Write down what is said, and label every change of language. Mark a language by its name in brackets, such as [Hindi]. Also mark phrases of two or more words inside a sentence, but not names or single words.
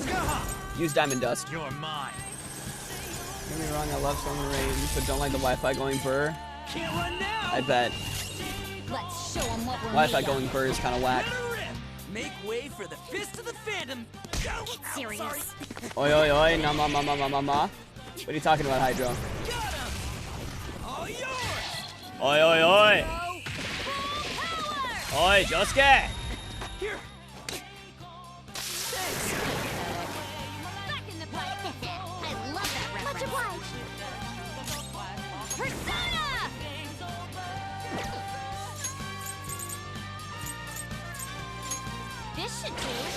[English] Use diamond dust. You're mine. Don't get me wrong, I love Storm and Rain, but don't like the Wi-Fi going burr. Can't run now. I bet. Let's show 'em what we're Wi-Fi made going burr is kind of whack. Make way for the fist of the Phantom. Get serious. Oi, oi, oi, na ma ma ma ma ma ma. What are you talking about, Hydro? All yours. Oi, oi, oi. Oi, Josuke. Here. Back in the fight. I love that reference. Much obliged. Persona! This should do.